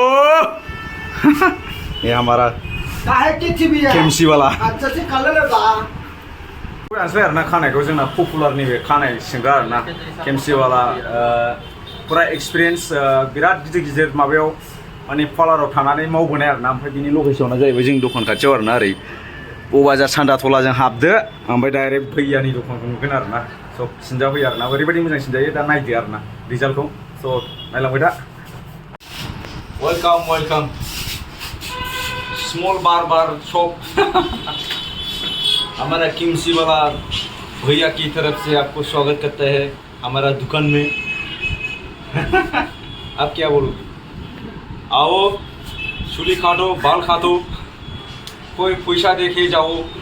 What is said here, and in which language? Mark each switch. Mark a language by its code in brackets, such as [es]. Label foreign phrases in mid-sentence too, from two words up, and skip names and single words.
[hi] ये हमारा केमसी वाला [brx] जानोसै आरोना खानायखौ जोंना पपुलार नैबे खानाय सिनग्रा आरोना केमसी वाला पुरा एक्सपिरियेन्स बिराद गिदिर गिदिर माबायाव माने पार्लाराव थानानै मावबोनाय आरोना ओमफ्राय बिनि लकेसना जाहैबाय जोंनि दखान खाथियाव आरोना ओरै बबाजार सान्दा थलाजों हाबदो ओमफ्राय डाइरेक्ट भैयानि दखानखौ नुगोन आरोना स' सिनजाफैयो आरोना ओरैबायदि मोजां सिनजायो दा नायदो आरोना रिजाल्टखौ स' नायलांबाय दा [en] welcome welcome [hi] स्मॉल बार शॉप हमारा केमसी वाला भैया की तरफ से आपको स्वागत करते हैं हमारा दुकान में आप क्या बोलोगे आओ चुली काटो बाल काटो कोई पैसा देके जाओ